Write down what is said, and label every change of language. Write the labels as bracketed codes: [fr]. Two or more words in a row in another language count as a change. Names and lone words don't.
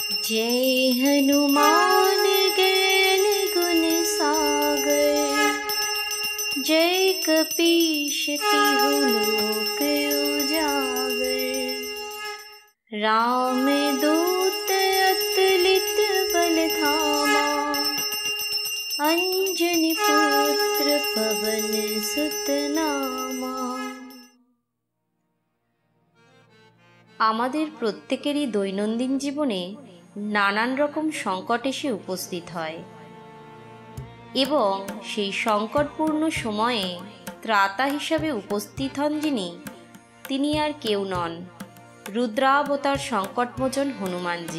[hi] जय हनुमान ज्ञान गुण सागर, जय कपीश तिहु लोक उजागर। राम दूत अतुलित बल धामा, अंजनी पुत्र पवन सुत नामा। [bn] আমাদের প্রত্যেকেরই দৈনন্দিন জীবনে নানান রকম সংকট এসে উপস্থিত হয় এবং সেই সংকটপূর্ণ সময়ে ত্রাতা হিসাবে উপস্থিত হন যিনি, তিনি আর কেউ নন, রুদ্রাবতার সংকটমোচন হনুমানজি।